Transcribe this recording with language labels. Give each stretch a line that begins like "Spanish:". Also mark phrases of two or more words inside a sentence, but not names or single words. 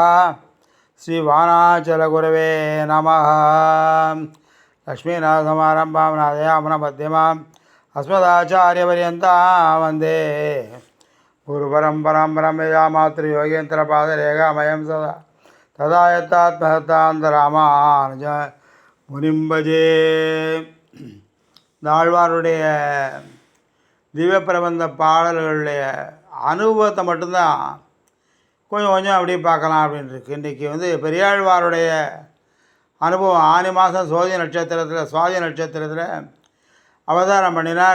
Sanskrit: श्रीवाणाचलगुरवे नमः। लक्ष्मीनाथसमारम्भां नाथयामुनमध्यमाम् अस्मदाचार्यपर्यन्तां वन्दे गुरुपरम्परां परमयामातृयोगेन्द्रपादरेखामयं सदा तदा यत्तात्महतान्तरामानुज मुनिं भजे.
Tamil: ஆழ்வாருடைய திவ்ய பிரபந்த பாடல்களுடைய அனுபவத்தை மட்டும்தான் கொஞ்சம் கொஞ்சம் அப்படியே பார்க்கலாம் அப்படின்னு இருக்கு. இன்றைக்கி பெரியாழ்வாருடைய அனுபவம் ஆனி மாதம் சுவாதி நட்சத்திரத்தில் அவதாரம் பண்ணினார்.